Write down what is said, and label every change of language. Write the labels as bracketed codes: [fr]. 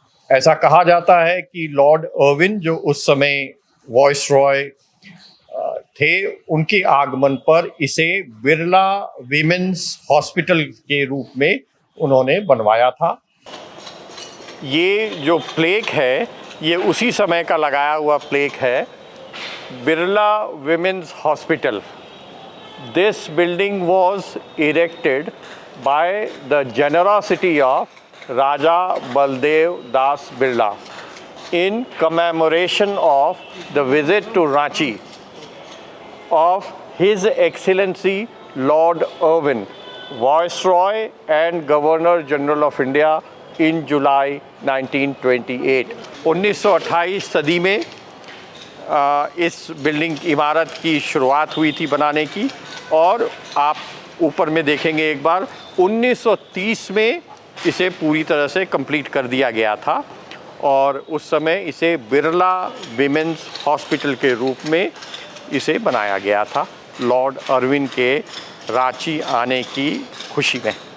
[hi] ऐसा कहा जाता है कि लॉर्ड इरविन जो उस समय वाइसरॉय थे, उनके आगमन पर इसे बिरला वीमेंस हॉस्पिटल के रूप में उन्होंने बनवाया था। ये जो प्लेक है ये उसी समय का लगाया हुआ प्लेक है, Birla women's hospital. [en] This building was erected by the generosity of Raja Baldev Das Birla in commemoration of the visit to Ranchi of His Excellency Lord Irwin, Viceroy and Governor General of India in July 1928। [hi] 1928 सदी में इस building इमारत की शुरुआत हुई थी बनाने की और आप ऊपर में देखेंगे एक बार 1930 में इसे पूरी तरह से कंप्लीट कर दिया गया था और उस समय इसे बिरला वीमेंस हॉस्पिटल के रूप में इसे बनाया गया था लॉर्ड इरविन के रांची आने की खुशी में।